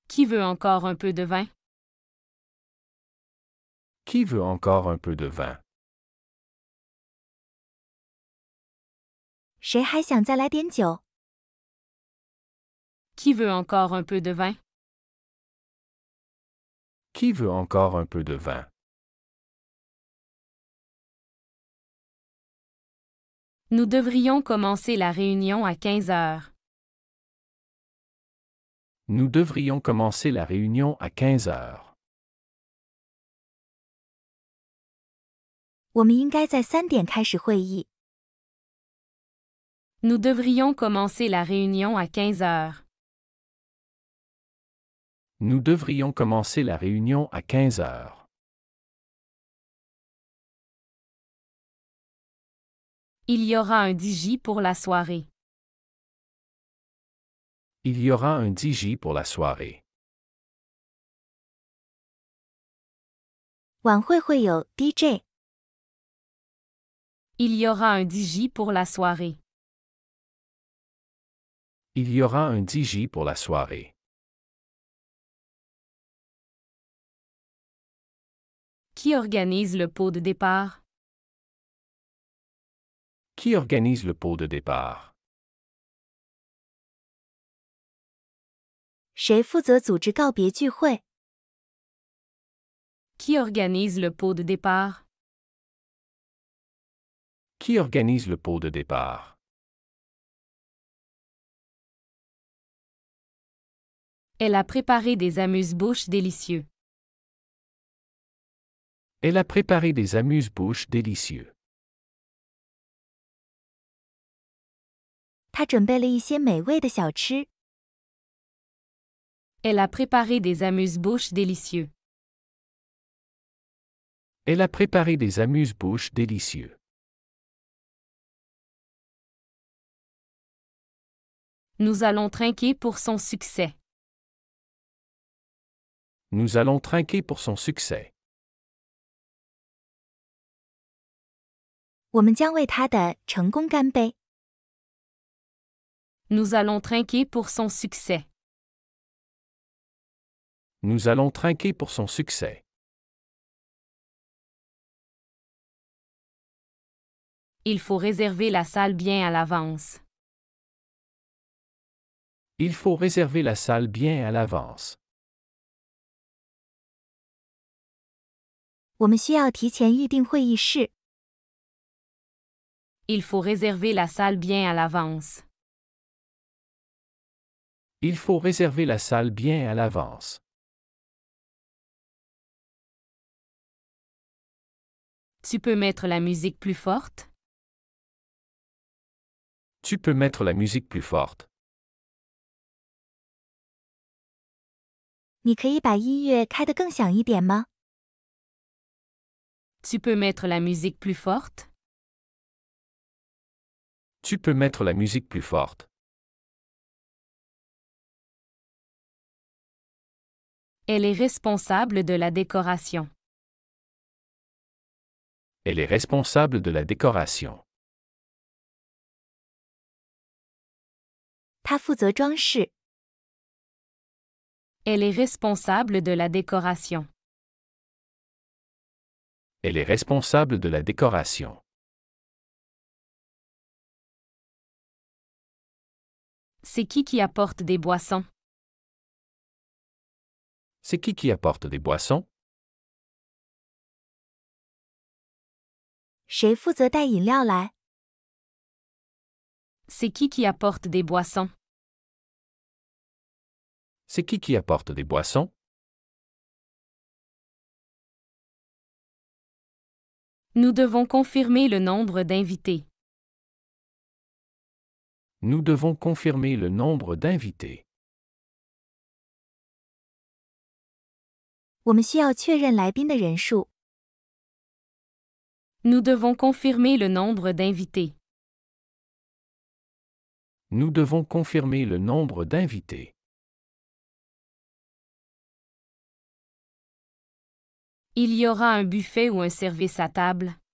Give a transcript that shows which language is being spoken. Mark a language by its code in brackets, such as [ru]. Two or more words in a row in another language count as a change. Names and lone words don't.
[fr] veut encore un peu de vin? Qui veut encore un peu de vin? [zh] 谁还想再来点酒？ [fr] Qui veut encore un peu de vin? Qui veut encore un peu de vin? Nous devrions commencer la réunion à 15 heures. Nous devrions commencer la réunion à 15 heures. [zh] 我们应该在3点开始会议。 [fr] Nous devrions commencer la réunion à 15 heures. Nous devrions commencer la réunion à 15 heures. Il y aura un DJ pour la soirée. Il y aura un DJ pour la soirée. [zh] 晚会会有 DJ。 [fr] Il y aura un DJ pour la soirée. Il y aura un DJ pour la soirée. Qui organise le pot de départ? Qui organise le pot de départ? [zh] 谁负责组织告别聚会？ [fr] Qui organise le pot de départ? Qui organise le pot de départ? Elle a préparé des amuse-bouches délicieux. Elle a préparé des amuse-bouches délicieux. [zh] 他准备了一些美味的小吃。 [fr] Elle a préparé des amuse-bouches délicieux. Elle a préparé des amuse-bouches délicieux. Nous allons trinquer pour son succès. Nous allons trinquer pour son succès. [zh] 我们将为他的成功干杯。 [fr] Nous allons trinquer pour son succès. Nous allons trinquer pour son succès. Il faut réserver la salle bien à l'avance. Il faut réserver la salle bien à l'avance. [zh] 我们需要提前预定会议室。 [fr] Il faut réserver la salle bien à l'avance. Il faut réserver la salle bien à l'avance. Tu peux mettre la musique plus forte? Tu peux mettre la musique plus forte. [zh] 你可以把音乐开得更响一点吗？ [fr] Tu peux mettre la musique plus forte? Tu peux mettre la musique plus forte. Elle est responsable de la décoration. Elle est responsable de la décoration. [zh] 他负责装饰。 [fr] Elle est responsable de la décoration. Elle est responsable de la décoration. C'est qui apporte des boissons? C'est qui apporte des boissons? [zh] 谁负责带饮料来？ [fr] C'est qui apporte des boissons? C'est qui apporte des boissons? Nous devons confirmer le nombre d'invités. Nous devons confirmer le nombre d'invités. [zh] 我们需要确认来宾的人数。 [fr] Nous devons confirmer le nombre d'invités. Nous devons confirmer le nombre d'invités. Il y aura un buffet ou un service à table?